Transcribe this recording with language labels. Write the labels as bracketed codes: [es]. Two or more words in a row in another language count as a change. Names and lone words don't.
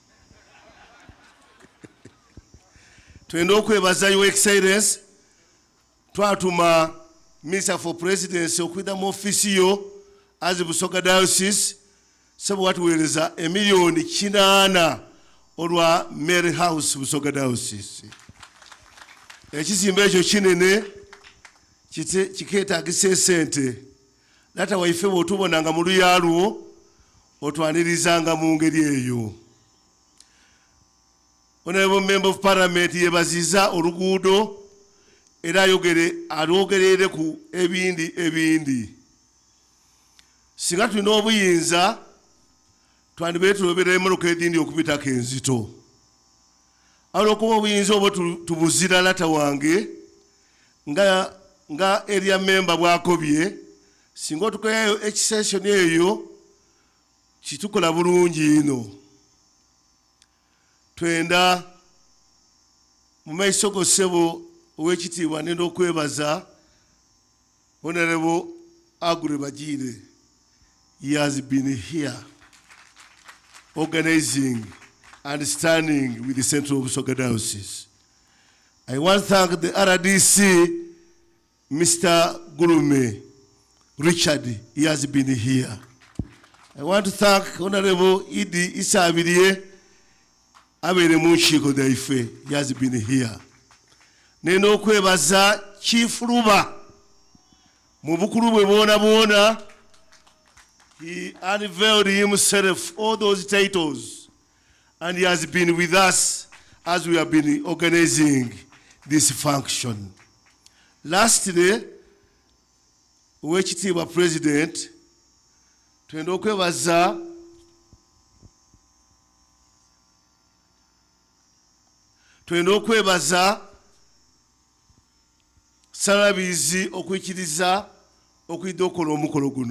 [xog] Twenda okwebaza [en] Your Excellency, [xog] twatuma [en] Minister for Presidency [xog] okwida mu ofisi yo as Busoga Diocese sebo watuweereza $1,800,000 olwa Mary House Busoga Diocese. Ekizimbe ekyo kinene kikeetaagisa esente. Lata waife bw'otubonanga mu luyaalwo otwanirizanga mu ngeri eyo. [en] Honorable Member of Parliament [xog] yebaziza oluguudo era alwogerere ku ebindi. Singa tulina obuyinza twandibeera tulobera emmotoka edindi okubitako enzito. Olw'okuba obuyinza obwo tubuzira lata wange nga [en] area member [xog] bwakobye, singa otukoyayo extension eyo kitukola bulungi ino. Twenda mu maiso go ssebo owekitiibwa nenda okwebaza Honorable Agure Bagire. [en] He has been here organizing and standing with the Central Busoga Diocese. I want to thank the RDC, Mr. Gurume Richard. He has been here. I want to thank Honorable Idi Isabirie Abere Munshiko Daife. He has been here. [xog] Neno kwebaza Chief Ruba mubukuru bwe bona [en] he unveiled himself all those titles and he has been with us as we have been organizing this function. Lastly, [xog] owekitiibwa President, twenda okwebaza Salabirizi okwikiriza okwidde okola omukolo guno.